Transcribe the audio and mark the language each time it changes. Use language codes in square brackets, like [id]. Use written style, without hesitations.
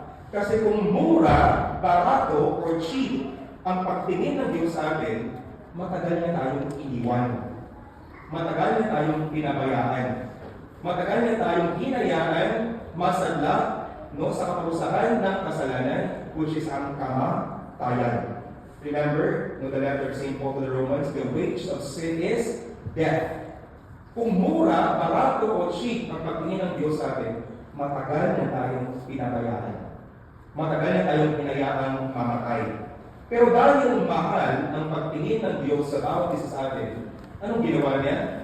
[tl] Kasi kung mura, barato, [en] or cheap [tl] ang pagtingin ng Diyos sa atin, matagal niya tayong iniwan. Matagal niya tayong pinabayaan. Matagal niya tayong hinayaan, masadla, sa kaparusahan ng kasalanan, [en] which is [tl] ang kamatayan. [en] Remember, the letter of St. Paul to the Romans, the wage of sin is death. [tl] Kung mura, barato, o cheap ang pagtingin ng Diyos sa atin, matagal niya tayong pinabayaan. Matagal na tayong hinayaan mamatay. Pero dahil mahal ang pagtingin ng Diyos sa bawat isa sa atin, anong ginawa niya?